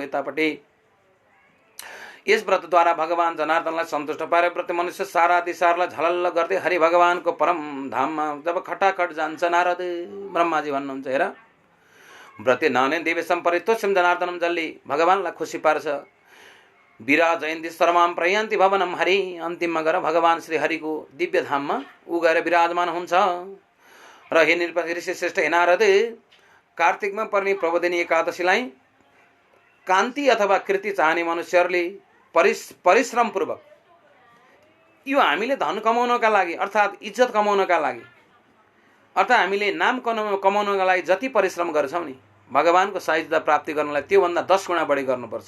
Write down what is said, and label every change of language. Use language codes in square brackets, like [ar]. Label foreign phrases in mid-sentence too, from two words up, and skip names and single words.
[ne] यतापट्टि यस व्रतद्वारा भगवान जनार्दनलाई सन्तुष्ट पारे प्रति मनुष्य सारा दिशाहरूलाई झलल्ल गर्दै हरि भगवानको परम धाममा जब खटाखट जान्छ नारद, ब्रह्माजी भन्नुहुन्छ, हेर [sa] व्रते नाने देवेशम परितोषम जनार्दनम, [ne] जसले भगवानलाई खुसी पार्छ। [sa] विराज जयन्ती सर्वम प्रयान्ति भवनम हरि, [ne] अन्तिममा गएर भगवान श्री हरिको दिव्य धाममा ऊ गएर विराजमान हुन्छ। र हे ऋषि श्रेष्ठ, हे नारद, कार्तिकमा पर्ने प्रबोधिनी एकादशीलाई कान्ति अथवा कृति चाहने मनुष्यहरूले परिश्रमपूर्वक, यो हामीले धन कमाउनका लागि अर्थात् इज्जत कमाउनका लागि अर्थात् हामीले नाम कमाउनका लागि जति परिश्रम गर्छौँ नि, भगवानको साहित्यता प्राप्ति गर्नलाई त्योभन्दा 10 गुणा बढी गर्नुपर्छ।